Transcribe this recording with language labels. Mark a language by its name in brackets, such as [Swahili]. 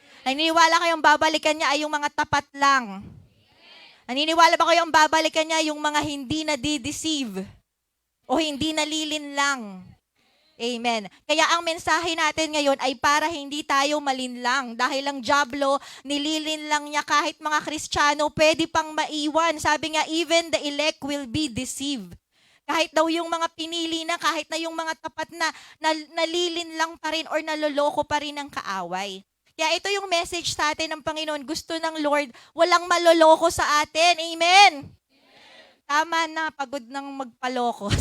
[Filipino] Naniniwala kayong babalikan niya ay yung mga tapat lang? Naniniwala ba kayong babalikan niya yung mga hindi na-deceive? O hindi nalilinlang? Amen. Kaya ang mensahe natin ngayon ay para hindi tayo malinlang. Dahil ang dyablo, nililinlang niya kahit mga Kristiyano, pwede pang maiwan. Sabi nga, [English] even the elect will be deceived. [Filipino] Kahit daw yung mga pinili na, kahit na yung mga tapat na nalilinlang pa rin or naloloko pa rin ng kaaway. Kaya ito yung message sa atin ng Panginoon. Gusto ng Lord, walang maloloko sa atin. Amen. Tama na, pagod nang magpaloko.